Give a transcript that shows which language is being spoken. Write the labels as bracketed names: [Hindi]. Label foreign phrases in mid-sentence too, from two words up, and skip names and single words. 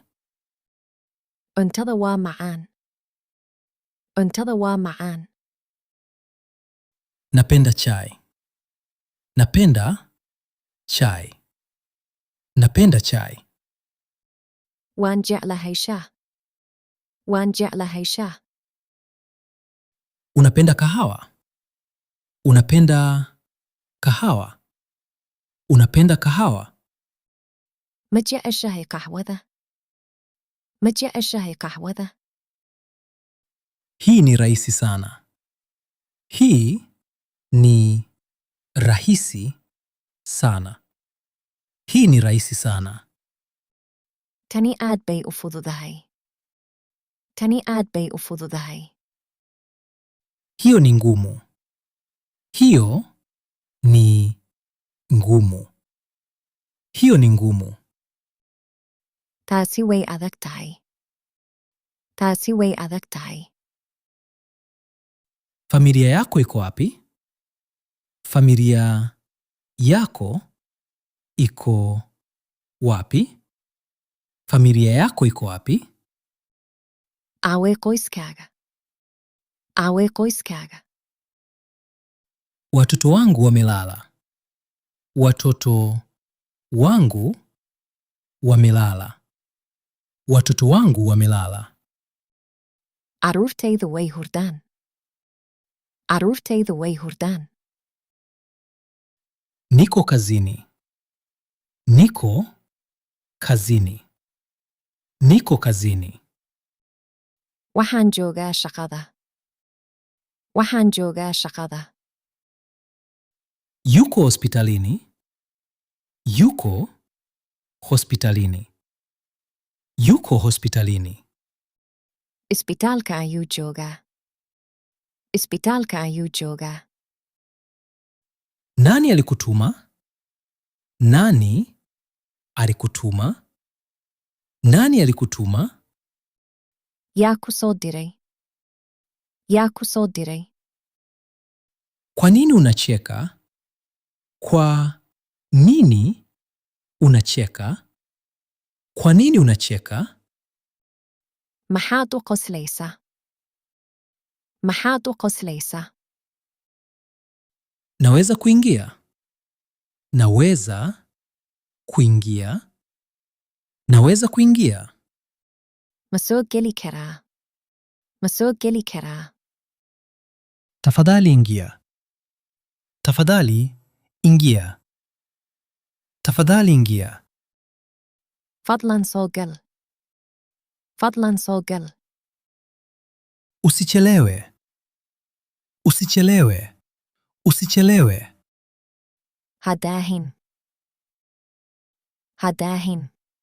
[Somali] Cuntada waa macaan. Cuntada waa macaan. [Swahili] Napenda chai. Napenda chai. Napenda chai. [Somali] Waan jeclahay shaah. Waan jeclahay shaah. [Swahili] Unapenda kahawa? Unapenda kahawa? Unapenda kahawa? [Somali] Ma jeceshahay qaxwada? Ma jeceshahay qaxwada? [Swahili] Hii ni rahisi sana. Hii ni rahisi sana. Hii ni rahisi sana. [Somali] Tani aad bay u fududahay. Tani aad bay u fududahay. [Swahili] Hiyo ni ngumu. Hiyo ni ngumu. Hiyo ni ngumu. [Somali] Taasi way adag tahay. Taasi way adag tahay. [Swahili] Familia yako iko wapi? Familia yako iko wapi? Familia yako iko wapi? [Somali] Aaway qoyskaaga? Aaway qoyskaaga? [Swahili] Watoto wangu wamelala. Watoto wangu wamelala. Watoto wangu wamelala. [Somali] Carruurtaydu way hurdaan. Carruurtaydu way hurdaan. [Swahili] Niko kazini. Niko kazini. Niko kazini. [Somali] Waxaan joogaa shaqada. Waxaan joogaa shaqada. [Swahili] Yuko hospitalini. Yuko hospitalini. Yuko hospitalini. [Somali] Isbitaalka ayuu joogaa. Isbitaalka ayuu joogaa. [Swahili] Nani alikutuma? Nani alikutuma? Nani alikutuma? [Somali] Yaa ku soo diray? Yaa ku soo diray? [Swahili] Kwa nini unacheka? Kwa nini unacheka? Kwa nini unacheka? [Somali] Maxaad u qoslaysaa? Maxaad u qoslaysaa? [Swahili] Naweza kuingia? Naweza kuingia? Naweza kuingia? [Somali] Ma soo geli karaa? Ma soo geli karaa? [Swahili] Tafadhali ingia. Tafadhali ingia. Tafadhali ingia. [Somali] Fadlan soo gal. Fadlan soo gal. [Swahili] Usichelewe. Usichelewe. Usichelewe. [Somali] Ha daahin. Ha daahin.